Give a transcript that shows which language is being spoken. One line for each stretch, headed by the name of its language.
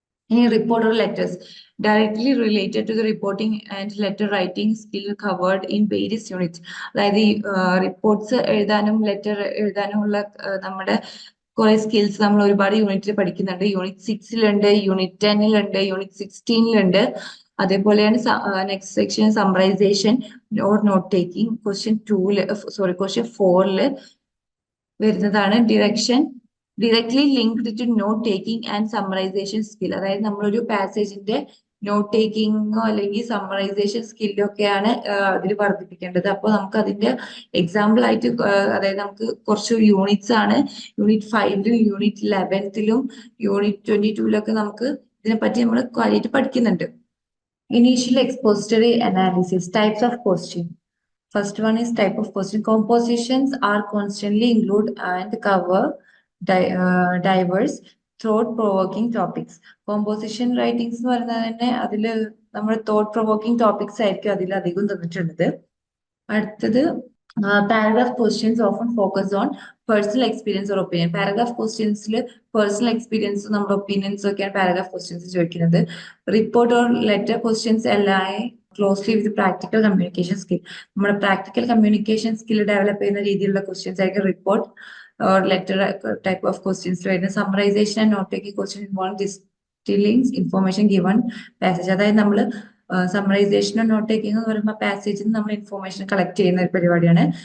English: ഇനി report or letters directly related to the reporting and letter writing skill covered in various units.
Malayalam: അതായത് ഈ reports എഴുതാനും letter എഴുതാനും ഉള്ള നമ്മുടെ കുറെ സ്കിൽസ് നമ്മൾ ഒരുപാട് യൂണിറ്റിൽ പഠിക്കുന്നുണ്ട്. Unit 6ലുണ്ട്, unit 10ലുണ്ട്, unit 16ലുണ്ട്. അതേപോലെയാണ് next section summarisation or not taking. Question 4ല് വരുന്നതാണ്
English: directly linked to note taking and summarization skill.
Malayalam: അതായത് നമ്മളൊരു പാസേജിന്റെ നോട്ട് ടേക്കിങ്ങോ അല്ലെങ്കിൽ സമ്മറൈസേഷൻ സ്കില്ലോ ഒക്കെയാണ് അതിൽ വർദ്ധിപ്പിക്കേണ്ടത്. അപ്പോൾ നമുക്ക് അതിന്റെ എക്സാമ്പിൾ ആയിട്ട് അതായത് നമുക്ക് കുറച്ച് യൂണിറ്റ്സ് ആണ്. യൂണിറ്റ് 5ലും യൂണിറ്റ് 11ലും യൂണിറ്റ് 22ലൊക്കെ നമുക്ക് ഇതിനെപ്പറ്റി നമ്മൾ കാര്യമായിട്ട് പഠിക്കുന്നുണ്ട്.
English: Initial expository analysis, types of question. First one is type of question. Compositions are constantly include and cover diverse thought provoking topics.
Malayalam: Composition writings എന്ന് പറയുന്നത് തന്നെ അതിൽ നമ്മൾ thought provoking topics ആയിരിക്കും അതിൽ അധികം തന്നിട്ടുള്ളത്.
English: അടുത്തത് paragraph questions often focus on personal experience or opinion.
Malayalam: Paragraph questions personal experience നമ്മുടെ ഒപ്പീനിയൻസ് ഒക്കെയാണ് paragraph questions ചോദിക്കുന്നത്.
English: Report or letter questions align closely with practical communication skill.
Malayalam: നമ്മുടെ പ്രാക്ടിക്കൽ കമ്മ്യൂണിക്കേഷൻ സ്കിൽ ഡെവലപ്പ് ചെയ്യുന്ന രീതിയിലുള്ള ക്വസ്റ്റ്യൻസ് ആയിരിക്കും report or letter type of questions വരുന്നത്.
English: Summarization and note taking question involve distilling information given passage.
Malayalam: അതായത് നമ്മൾ സമ്മറൈസേഷനോ not taking എന്ന് പറയുമ്പോൾ പാസേജിൽ നമ്മൾ ഇൻഫോർമേഷൻ കളക്ട് ചെയ്യുന്ന ഒരു പരിപാടിയാണ്.